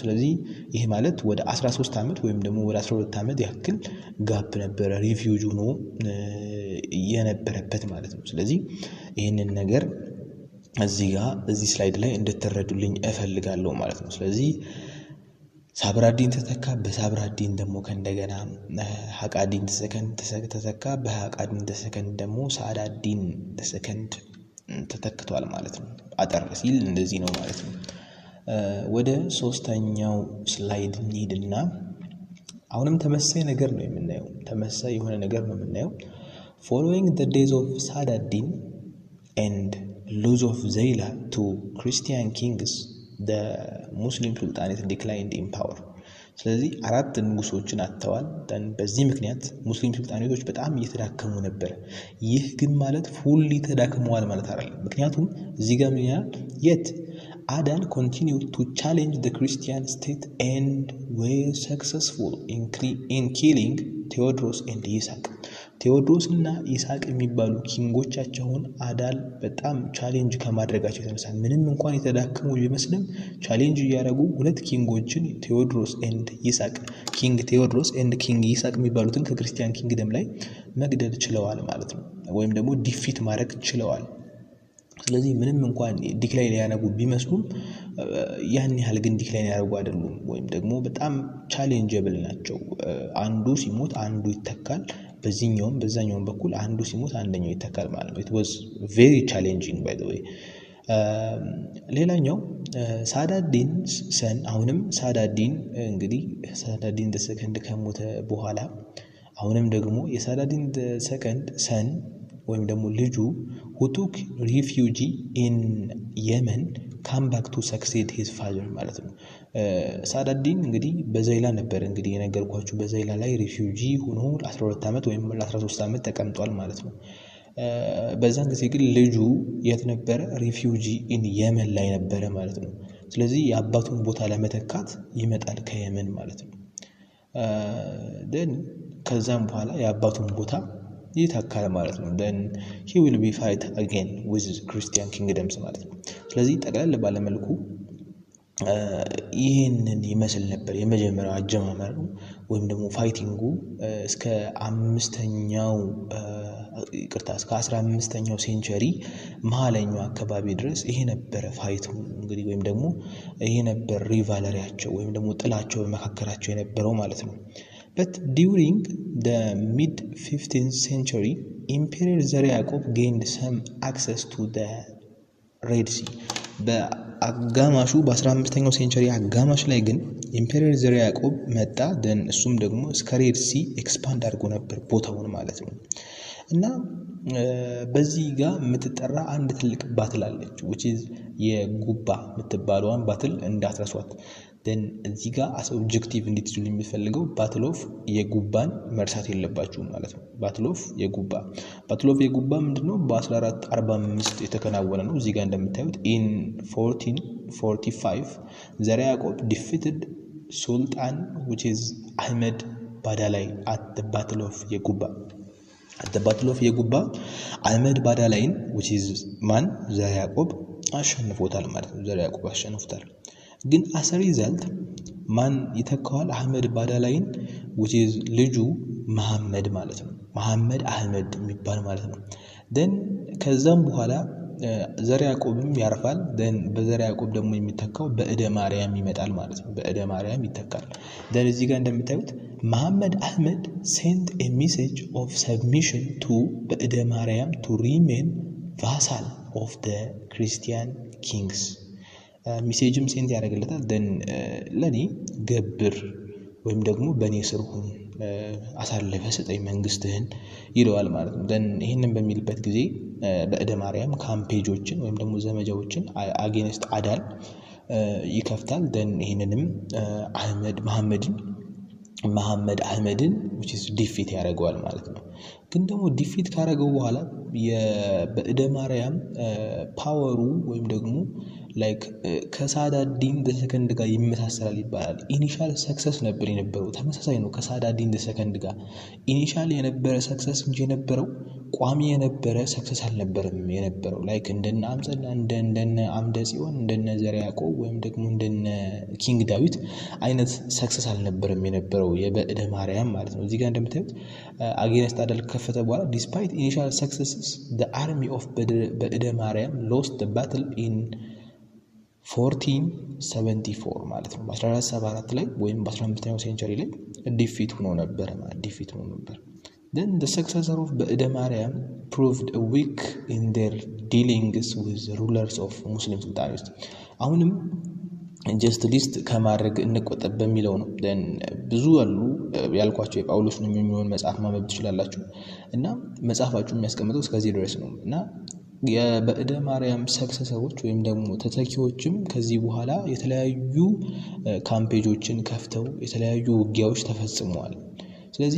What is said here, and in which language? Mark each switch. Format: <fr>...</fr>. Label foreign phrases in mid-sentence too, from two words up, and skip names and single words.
<am>ስለዚህ ይሄ ማለት ወደ 13 አመት ወይም ደግሞ ወደ 12 አመት ያክል ጋፕ ነበር ሪፊውጂ ሆኖ የነበረበት ማለት ነው ስለዚህ ይሄንን ነገር እዚህ ስላይድ ላይ እንድትረዱልኝ እፈልጋለሁ ማለት ነው ስለዚህ ሳብራዲን ተተካ በሳብራዲን ደግሞ ከእንደገና ሐቃዲን ተተካ በሐቃዲን ተሰከንድ ደግሞ ሳዳዲን ተሰከንድ ተተክቷል ማለት ነው አጠር ሲል እንደዚህ ነው ማለት ነው ወደ ሶስተኛው ስላይድ እንሂድና አሁንም ተመሳሳይ ነገር ነው የምናየው ተመሳሳይ የሆነ ነገር ነው የምናየው</am> <en>following the days of Saadadin and loss of Zayla to Christian kings the Muslim sultanate declined in power</en> <am>ስለዚህ አራት ንጉሶችን አጥተዋል then በዚህ ምክንያት ሙስሊም ሱልጣኔቶች በጣም እየተዳከሙ ነበር ይህ ግን ማለት ፉሊ ተዳክመዋል ማለት አይደለም ምክንያቱም እዚህ ጋር ምን ያህል</am> <en>yet Adan continued to challenge the Christian state and were successful in killing Theodros and Isaac</en> <am>ቴዎድሮስና ይስሐቅ የሚባሉ ኪንጎቻቸውን አዳል በጣም ቻሌንጅ ከማድረጋቸው የተነሳ ምንም እንኳን የተዳከሙ ቢመስልም ቻሌንጅ ያደረጉ ሁለት ኪንጎችን ቴዎድሮስ ኤንድ ይስሐቅ ኪንግ ቴዎድሮስ ኤንድ ኪንግ ይስሐቅ የሚባሉትን ከክርስቲያን ኪንግደም ላይ መግደል ችለዋል ማለት ነው ወይም ደግሞ ዲፊት ማድረግ ችለዋል ስለዚህ ምንም እንኳን ዲክላይን ያደረጉ ቢመስሉም ያን ያህል ግን ዲክላይን ያደረጉ አይደሉም ወይም ደግሞ በጣም ቻሌንጀብል ናቸው አንዱ ሲሞት አንዱ ይተካል በዛኛውም በኩል አንዱ ሲሞት አንደኛው ይተካል ማለት ነው</am> <en>it was very challenging by the way</en> <am>ሌላኛው ሳዳዲን ሰን አሁንም ሳዳዲን እንግዲህ ሳዳዲን ሰከንድ ከሞተ በኋላ አሁንም ደግሞ የሳዳዲን ሰከንድ ሰን ወይም ደግሞ ልጁ</am> <en>who took refuge in Yemen come back to succeed his father</en> <am>ማለት ነው። ሳዳዲን እንግዲህ በዘይላ ነበር እንግዲህ የነገርኳችሁ በዘይላ ላይ ሪፊውጂ ሆኖ ለ12 ዓመት ወይም ለ13 ዓመት ተቀምጧል ማለት ነው። በዛን ጊዜ ግን ልጁ የት ነበረ? ሪፊውጂ ኢን የመን ላይ ነበረ ማለት ነው። ስለዚህ የአባቱን ቦታ ለመተካት ይመጣል ከየመን ማለት ነው። then ከዛም በኋላ የአባቱን ቦታ ይተካል ማለት ነው። then</am> <en>he will be fight again with Christian kingdoms</en> <am>ማለት ነው። ስለዚህ ጠቅላላ ባለ መልኩ ይሄንን ይመስል ነበር የመጀመሪያው አጀማመር ወይም ደግሞ ፋይቲንጉ እስከ 5ኛው እስከ 15ኛው ሴንቸሪ መሃለኛው አካባቢ ድረስ ይሄ ነበር ፋይቱ እንግዲህ ወይም ደግሞ ይሄ ነበር ሪቫለሪያቸው ወይም ደግሞ ጥላቸው በመካከላቸው የነበረው ማለት ነው።</am> <en>but during the mid 15th century Emperor</en> <am>ዘርዓ ያዕቆብ</am> <en>gained some access to the Red Sea</en> <am>በአጋማሹ በ15ኛው ሴንቸሪ አጋማሽ ላይ ግን ኢምፔሪየር ዘርዓ ያዕቆብ መጣ ደን እሱም ደግሞ እስከ</am> <en>Red Sea expand</en> <am>አድርጎ ነበር ቦታውን ማለት ነው። እና በዚህ ጋር የምትጠራ አንድ ትልቅ ባትል አለች</am> <en>which is</en> <am>የጉባ የምትባለዋን ባትል እንዳትረሷት። then እዚህ ጋር</am> <en>as objective</en> <am>እንድትይዙ የሚፈልገው</am> <en>battle of</en> <am>የጉባን መርሳት የለባችሁም ማለት ነው።</am> <en>battle of</en> <am>የጉባ ምንድነው? በ1445 የተከናወነ ነው። እዚህ ጋር እንደምታዩት</am> <en>in 1445</en> <am>ዘርዓ ያዕቆብ defeated ሱልጣን</am> <en>which is</en> <am>አህመድ ባዳላይ</am> <en>at the battle of</en> <am>የጉባ አህመድ ባዳላይን</am> <en>which is</en> <am>ማን? ዘርዓ ያዕቆብ አሸንፎታል ማለት ነው። ዘርዓ ያዕቆብ አሸንፎታል። ግን</am> <en>as a result</en> <am>ማን ይተካዋል? አህመድ ባዳላይን</am> <en>which is</en> <am>ልጁ መሐመድ ማለት ነው። መሐመድ አህመድ የሚባል ማለት ነው። then ከዛም በኋላ ዘርዓ ያዕቆብም ያርፋል። then በዘርዓ ያዕቆብ ደግሞ የሚተካው በእደ ማርያም ይመጣል ማለት ነው። በእደ ማርያም ይተካል። then እዚህ ጋር እንደምታዩት መሐመድ አህመድ</am> <en>sent a message of submission to</en> <am>በእደ ማርያም</am> <en>to remain vassal of the Christian kings</en> <am>ሜሴጅም ሴንት ያደርግለታል። then ለኔ ገብር ወይም ደግሞ በኔ ስር ሁን አሳልፈ ሰጠኝ መንግስትህን ይለዋል ማለት ነው። then ይሄንን በሚልበት ጊዜ በእደ ማርያም ካምፔጆችን ወይም ደግሞ ዘመቻዎችን አጌንስት አዳል ይከፍታል። then ይሄንንም መሐመድ አህመድን</am> <en>which is defeat</en> <am>ያደርገዋል ማለት ነው። ግን ደግሞ ዲፊት ካደረገው በኋላ በእደ ማርያም ፓወሩ ወይም ደግሞ ላይክ ከሳዳዲን ሰከንድ ጋር ይመሳሰላል ይባላል።</am> <en>initial success</en> <am>ነበር የነበረው ተመሳሳይ ነው ከሳዳዲን ሰከንድ ጋር ኢኒሻል የነበረ ሰክሰስ እንጂ የነበረው ቋሚ የነበረ ሰክሰስ አልነበረም የነበረው ላይክ እንደነ አምፀና እንደነ አምደ ጽዮን እንደነ ዘርዓ ያዕቆብ ወይም ደግሞ እንደነ ኪንግ ዳዊት አይነት ሰክሰስ አልነበረም የነበረው የበእደ ማርያም ማለት ነው። እዚህ ጋር እንደምታዩት አጌንስት አዳል ከፈተ በኋላ</am> <en>despite initial successes the army of በእደ ማርያም lost the battle in</en> <am>1474 ማለት ነው። በ1474 ላይ ወይም በ15ኛው ሴንቸሪ ላይ ዲፊት ሆኖ ነበር ማለት ዲፊት ሆኖ ነበር።</am> <en>then the successor of በእደ ማርያም proved weak in their dealings with the rulers of Muslim sultans</en> <am>አሁንም</am> <en>just list</en> <am>ከማድረግ እንቆጠብ በሚለው ነው። then ብዙ አሉ ያልኳቸው የጳውሎስ ነው የሚሆን መጽሐፍ ማንበብ ትችላላችሁ እና መጽሐፋችሁ የሚያስቀምጠው እስከዚህ ድረስ ነው። እና የበእደ ማርያም ሰክሰሰሮች ወይም ደግሞ ተተኪዎችም ከዚህ በኋላ የተለያዩ ካምፔጆችን ከፍተው የተለያዩ ውጊያዎች ተፈጽመዋል። ስለዚህ</am>